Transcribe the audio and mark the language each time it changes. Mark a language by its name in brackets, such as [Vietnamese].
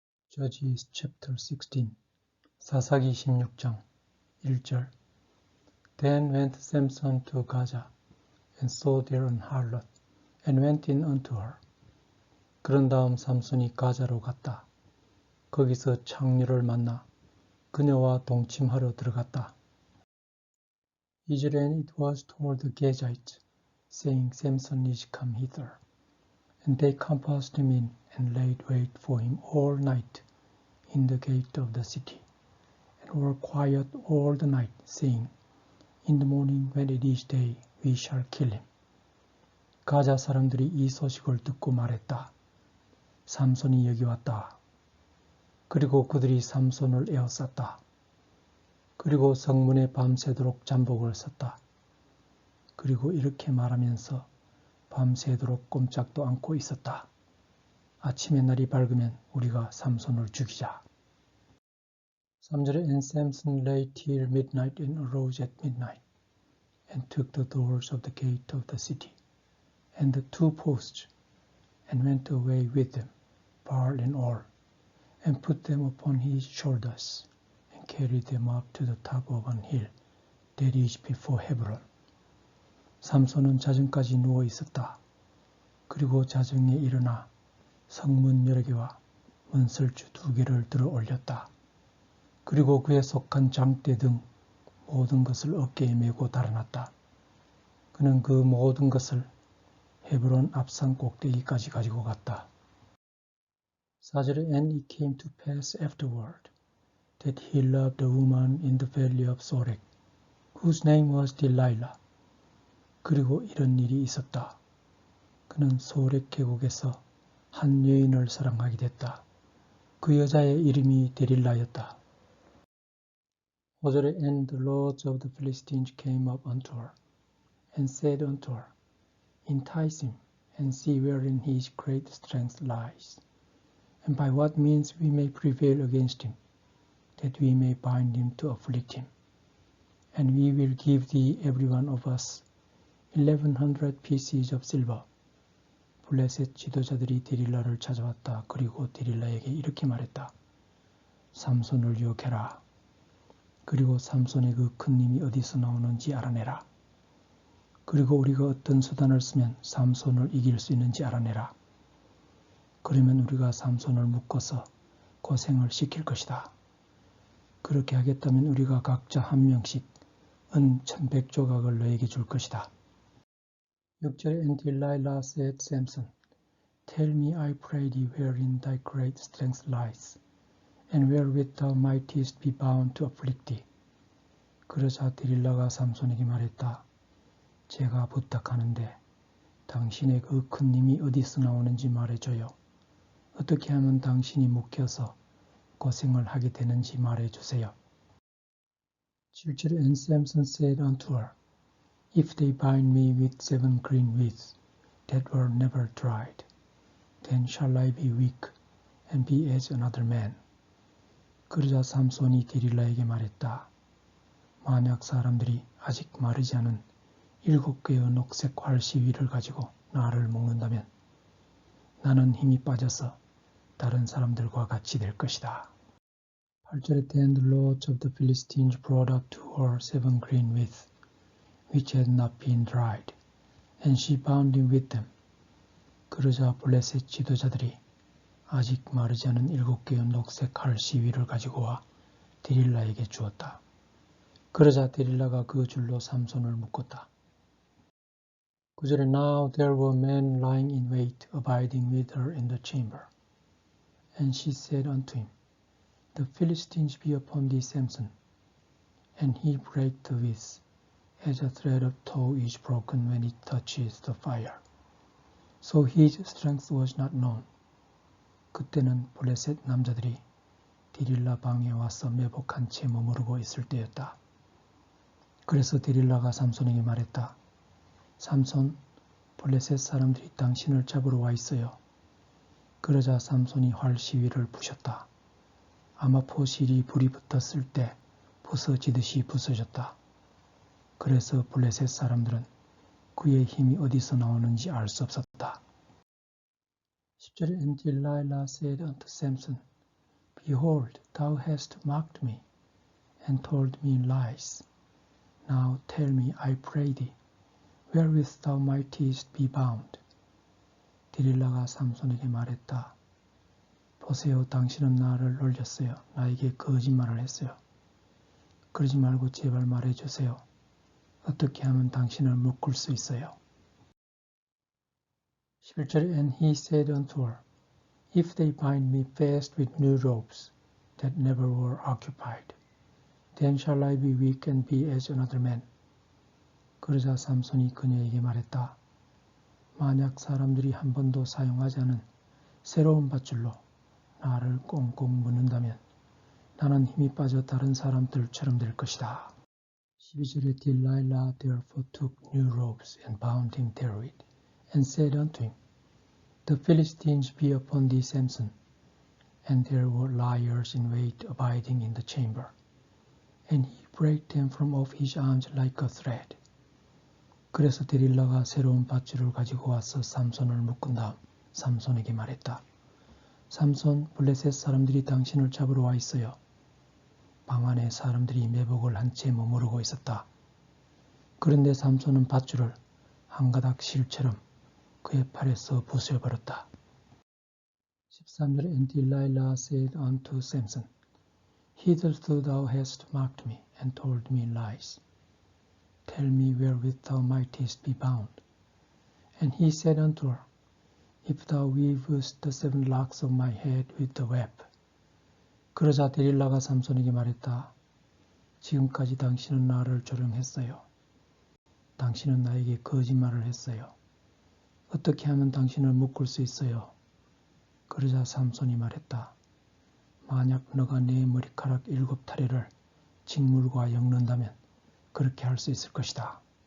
[English] Judges chapter 16, [Korean] 사사기 16장 1절. [English] Then went Samson to Gaza, and saw there an harlot, and went in unto her. [Korean] 그런 다음 삼손이 가자로 갔다. 거기서 창녀를 만나 그녀와 동침하러 들어갔다. 2절에 [English] And it was toward the Gazites, saying, Samson is come hither. And they compassed him in, and laid wait for him all night in the gate of the city, and were quiet all the night, saying, In the morning when it is day, we shall kill him. [Korean] 가자 사람들이 이 소식을 듣고 말했다. 삼손이 여기 왔다. 그리고 그들이 삼손을 에워쌌다. 그리고 성문에 밤새도록 잠복을 섰다. 그리고 이렇게 말하면서 밤새도록 꼼짝도 않고 있었다. 아침에 날이 밝으면 우리가 삼손을 죽이자. 3절에 [English] And Samson lay till midnight and arose at midnight and took the doors of the gate of the city and the two posts and went away with them, bar and all, and put them upon his shoulders and carried them up to the top of an hill that is before Hebron. [Korean] 삼손은 자정까지 누워 있었다. 그리고 자정에 일어나 성문 여러 개와 문설주 2개를 들어 올렸다. 그리고 그에 속한 장대 등 모든 것을 어깨에 메고 달아났다. 그는 그 모든 것을 헤브론 앞산 꼭대기까지 가지고 갔다. 4절에 [English] And it came to pass afterward that he loved a woman in the valley of Sorek, whose name was Delilah. [Korean] 그리고 이런 일이 있었다. 그는 소렉 계곡에서 한 여인을 사랑하게 됐다. 그 여자의 이름이 데릴라였다. 5절에 [English] And the lords of the Philistines came up unto her, and said unto her, Entice him, and see wherein his great strength lies, and by what means we may prevail against him, that we may bind him to afflict him. And we will give thee every one of us 1100 pieces of silver. [Korean] 블레셋 지도자들이 데릴라를 찾아왔다. 그리고 데릴라에게 이렇게 말했다. 삼손을 유혹해라. 그리고 삼손의 그 큰 힘이 어디서 나오는지 알아내라. 그리고 우리가 어떤 수단을 쓰면 삼손을 이길 수 있는지 알아내라. 그러면 우리가 삼손을 묶어서 고생을 시킬 것이다. 그렇게 하겠다면 우리가 각자 한 명씩 은 1100조각을 너에게 줄 것이다. 6절에 [English] And Delilah said, Samson, Tell me, I pray thee, wherein thy great strength lies, and wherewith thou mightest be bound to afflict thee. [Korean] 그러자 데릴라가 삼손에게 말했다. 제가 부탁하는데 당신의 그 큰 힘이 어디서 나오는지 말해줘요. 어떻게 하면 당신이 묶여서 고생을 하게 되는지 말해주세요. 7절에 [English] And Samson said unto her, If they bind me with 7 green wheats that were never dried, then shall I be weak and be as another man. [Korean] 그러자 삼손이 데릴라에게 말했다. 만약 사람들이 아직 마르지 않은 7개의 녹색 활시위를 가지고 나를 묶는다면 나는 힘이 빠져서 다른 사람들과 같이 될 것이다. 8절에 [English] Then the lords of the Philistines brought up to her 7 green wheats, which had not been dried, and she bound him with them. [Korean] 그러자 블레셋 지도자들이 아직 마르지 않은 7개의 녹색 활시위를 가지고 와 데릴라에게 주었다. 그러자 데릴라가 그 줄로 삼손을 묶었다. 9절에 [English] Now there were men lying in wait, abiding with her in the chamber. And she said unto him, The Philistines be upon thee, Samson. And he brake the wheats, as a thread of tow is broken when it touches the fire. So his strength was not known. [Korean] 그때는 블레셋 남자들이 데릴라 방에 와서 매복한 채 머무르고 있을 때였다. 그래서 데릴라가 삼손에게 말했다. 삼손, 블레셋 사람들이 당신을 잡으러 와 있어요. 그러자 삼손이 활시위를 부셨다. 아마 포실이 불이 붙었을 때 부서지듯이 부서졌다. 그래서 블레셋 사람들은 그의 힘이 어디서 나오는지 알 수 없었다. 10절에 [English] And Delilah said unto Samson, Behold, thou hast mocked me, and told me lies. Now tell me, I pray thee, wherewith thou mightest be bound. [Korean] 디릴라가 삼손에게 말했다. 보세요, 당신은 나를 놀렸어요. 나에게 거짓말을 했어요. 그러지 말고 제발 말해주세요. 어떻게 하면 당신을 묶을 수 있어요? 11절 [English] And he said unto her, If they bind me fast with new ropes that never were occupied, then shall I be weak and be as another man. [Korean] 그러자 삼손이 그녀에게 말했다. 만약 사람들이 한 번도 사용하지 않은 새로운 밧줄로 나를 꽁꽁 묶는다면 나는 힘이 빠져 다른 사람들처럼 될 것이다. 12절에 [English] Delilah therefore took new ropes and bound him therewith, and said unto him, The Philistines be upon thee, Samson. And there were liars in wait abiding in the chamber. And he brake them from off his arms like a thread. [Korean] 그래서 데릴라가 새로운 밧줄을 가지고 와서 삼손을 묶은 다음 삼손에게 말했다. 삼손, 블레셋 사람들이 당신을 잡으러 와 있어요. 방 안에 사람들이 매복을 한 채 머무르고 있었다. 그런데 삼손은 밧줄을 한 가닥 실처럼 그의 팔에서 부숴버렸다. 13절 [English] And Delilah said unto Samson, Hitherto thou hast mocked me and told me lies. Tell me wherewith thou mightest be bound. And he said unto her, If thou weavest the 7 locks of my head with the web. [Korean] 그러자 데릴라가 삼손에게 말했다. 지금까지 당신은 나를 조롱했어요. 당신은 나에게 거짓말을 했어요. 어떻게 하면 당신을 묶을 수 있어요? 그러자 삼손이 말했다. 만약 너가 내 머리카락 7타래를 직물과 엮는다면 그렇게 할 수 있을 것이다.